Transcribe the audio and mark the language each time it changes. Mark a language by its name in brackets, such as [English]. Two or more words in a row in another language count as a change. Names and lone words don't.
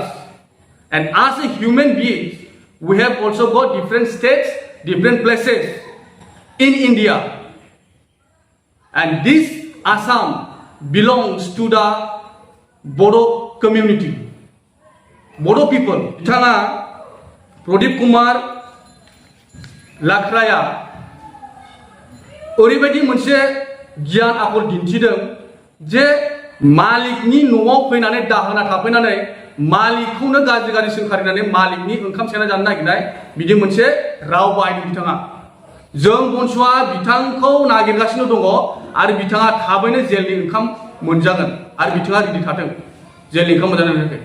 [English] And as a human beings, we have also got different states, different places in India. And this Assam belongs to the Bodo community. Bodo people. [Bodo] Itana Pradip Kumar Lakraya ओरैबायदि मोनसे गियान आखल दिन्थिदों जे मालिकनि न'आव फैनानै दाहोना थाफैनानै मालिकखौनो गाज्रि गाज्रि सोंखारिनानै मालिकनि ओंखाम सेना जानो नागिरनाय बिदि मोनसे राव बाहायदों बिथाङा। जों BoNSUआ बिथांखौ नागिरगासिनो दङ आरो बिथाङा थाबैनो जेलनि ओंखाम मोनजागोन आरो बिथाङा रेडि थाथों जेलनि ओंखाम मोनजानो थाखाय।